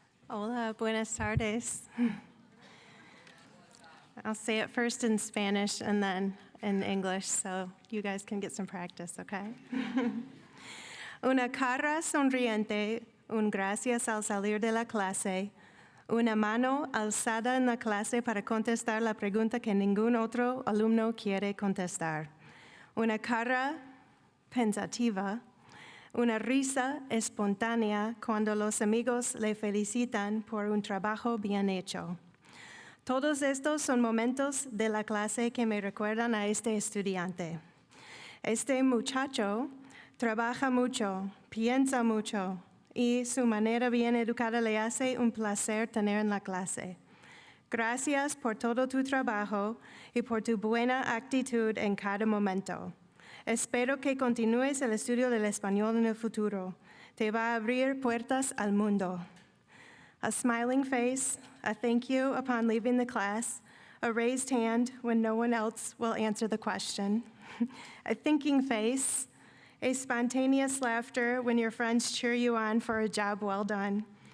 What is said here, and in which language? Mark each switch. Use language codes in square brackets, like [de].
[es] Hola, buenas tardes. [en] I'll say it first in Spanish and then in English so you guys can get some practice, okay? [es] Una cara sonriente, un gracias al salir de la clase, una mano alzada en la clase para contestar la pregunta que ningún otro alumno quiere contestar. Una cara pensativa, una risa espontánea cuando los amigos le felicitan por un trabajo bien hecho. Todos estos son momentos de la clase que me recuerdan a este estudiante. Este muchacho trabaja mucho, piensa mucho, y su manera bien educada le hace un placer tener en la clase. Gracias por todo tu trabajo y por tu buena actitud en cada momento. Espero que continúes el estudio del español en el futuro. Te va a abrir puertas al mundo. [en] A smiling face, a thank you upon leaving the class, a raised hand when no one else will answer the question, a thinking face, a spontaneous laughter when your friends cheer you on for a job well done.